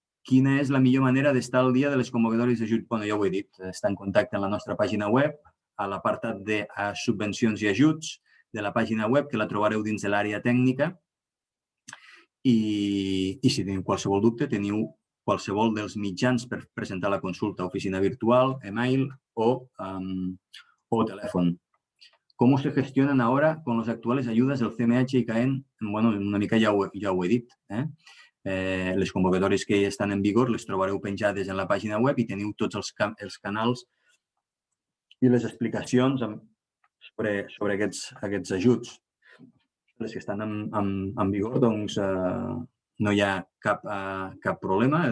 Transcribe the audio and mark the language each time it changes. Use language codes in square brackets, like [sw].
[ca] Quina és la millor manera d'estar al dia de les convocatòries d'ajut? Bé, ja ho he dit, estar en contacte amb la nostra pàgina web, a l'apartat de subvencions i ajuts de la pàgina web, que la trobareu dins de l'àrea tècnica. I si teniu qualsevol dubte, teniu qualsevol dels mitjans per presentar la consulta, oficina virtual, email o telèfon. [es] ¿Cómo se gestionan ahora con las actuales ayudas del CMH y CAEN? [ca] Bueno, una mica ja ho he dit. Les convocatòries que estan en vigor les trobareu penjades en la pàgina web i teniu tots els canals i les explicacions sobre aquests ajuts. Les que estan en vigor, doncs, no hi ha cap problema.